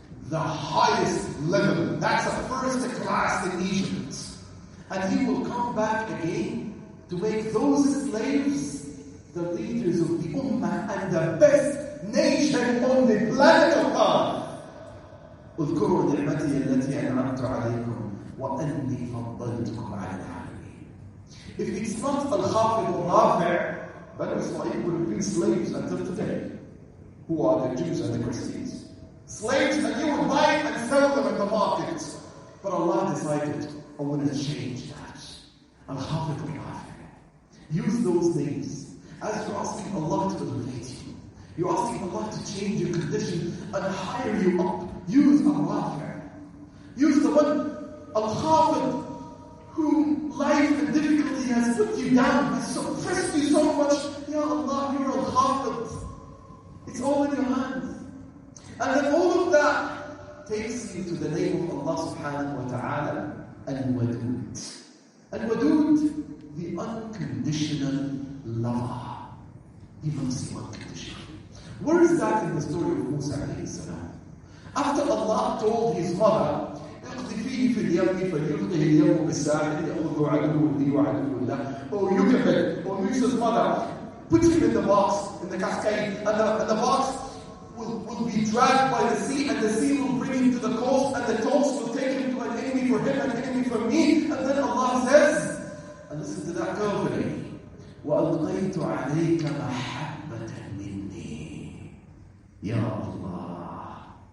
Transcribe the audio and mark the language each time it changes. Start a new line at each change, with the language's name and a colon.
English: The highest level. That's a first class in Egypt. And he will come back again to make those slaves the leaders of the Ummah and the best nation on the planet of Earth.
Arabic: اذكروا نعمتي التي أنعمت عليكم وأني فضلتكم على العالمين.
English: If it's not Al-Khafid or Rafi', Banu Israel would have been slaves until today. Who are the Jews and the Christians? Slaves, and you would buy and sell them in the market. But Allah decided, I want to change that. Al-Khafid or Rafi'. Use those names. As you're asking Allah to elevate you, you're asking Allah to change your condition and hire you up. Use Al-Rafi'. Use the one, Al-Khafid, whom life and difficulty has put you down, has suppressed you so much. Ya Allah, you're Al-Khafid. It's all in your hands. And then all of that takes you to the name of Allah subhanahu wa ta'ala, Al-Wadud. Al-Wadud, the unconditional lover. He loves you unconditionally. Where is that in the story of Musa A.S? After Allah told his mother,
Arabic: اقذفيه في اليم فليلقه اليم بالساحل يأخذه عدو لي وعدو له.
English: Or Musa's mother, put him in the box, in the cascade, and the box will be dragged by the sea, and the sea will bring him to the coast, and the coast will take him to an enemy for him, an enemy for me. And then Allah says, and listen to that carefully,
Arabic: وَأَلْقَيْتُ عَلَيْكَ مَحَبَّةً مِنِّي
English: Ya Allah.